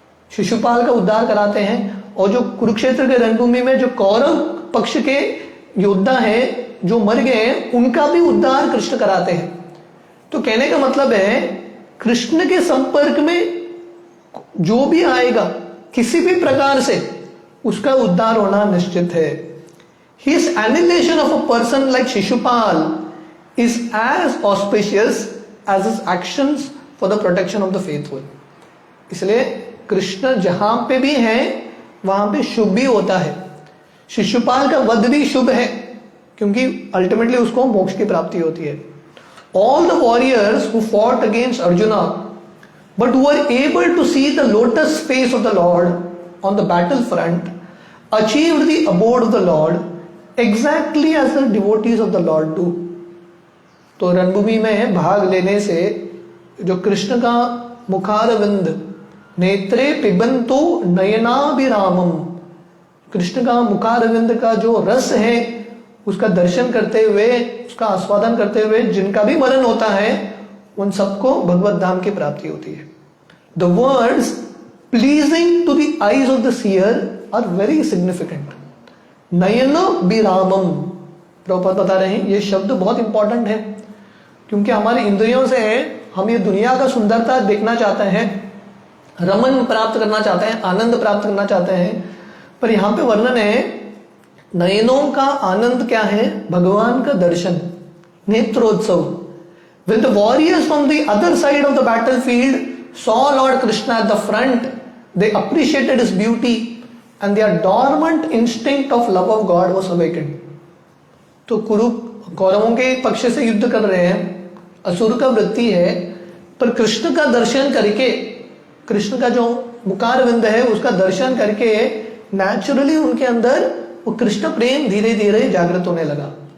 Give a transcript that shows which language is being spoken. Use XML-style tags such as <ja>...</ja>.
<hi>शिशुपाल का उद्धार कराते हैं, और जो कुरुक्षेत्र के रणभूमि में जो कौरव पक्ष के योद्धा हैं जो मर गए हैं, उनका भी उद्धार कृष्ण कराते हैं। तो कहने का मतलब है कृष्ण के संपर्क में जो भी आएगा किसी भी प्रकार से, उसका उद्धार होना निश्चित है।</hi> <en>His annihilation of a person like Shishupal is as auspicious as his actions for the protection of the faithful.</en> <hi>इसलिए कृष्ण जहां पे भी हैं वहां पे शुभ भी होता है। शिशुपाल का वध भी शुभ है, क्योंकि अल्टीमेटली उसको मोक्ष की प्राप्ति होती है।</hi> <en>All the warriors who fought against Arjuna but who were able to see the lotus face of the Lord on the battlefront achieved the abode of the Lord exactly as the devotees of the Lord do.</en> <hi>तो रणभूमि में भाग लेने से जो कृष्ण का मुखारविंद</hi> <sa>नेत्रे पिबंतो नयनाभिरामम,</sa> <hi>कृष्ण का मुखारविंद का जो रस है उसका दर्शन करते हुए, उसका आस्वादन करते हुए जिनका भी मरण होता है, उन सबको भगवत धाम की प्राप्ति होती है।</hi> <en>The words pleasing to the eyes of the seer are very significant.</en> <hi>नयन विरामम, प्रभुपाद बता रहे हैं ये शब्द बहुत इंपॉर्टेंट है, क्योंकि हमारे इंद्रियों से हम ये दुनिया का सुंदरता देखना चाहते हैं, रमन प्राप्त करना चाहते हैं, आनंद प्राप्त करना चाहते हैं। पर यहाँ पे वर्णन है नयनों का आनंद क्या है? भगवान का दर्शन, नेत्रोत्सव।</hi> <en>When the warriors from the other side of the battlefield saw Lord Krishna at the front, they appreciated his beauty and their dormant instinct of love of God was awakened.</en> <hi>तो कौरवों के पक्ष से युद्ध कर रहे हैं, असुर का वृत्ति है, पर कृष्ण का दर्शन करके, कृष्ण का जो मुखारविंद है उसका दर्शन करके नेचुरली उनके अंदर वो कृष्ण प्रेम धीरे धीरे जागृत होने लगा।</hi>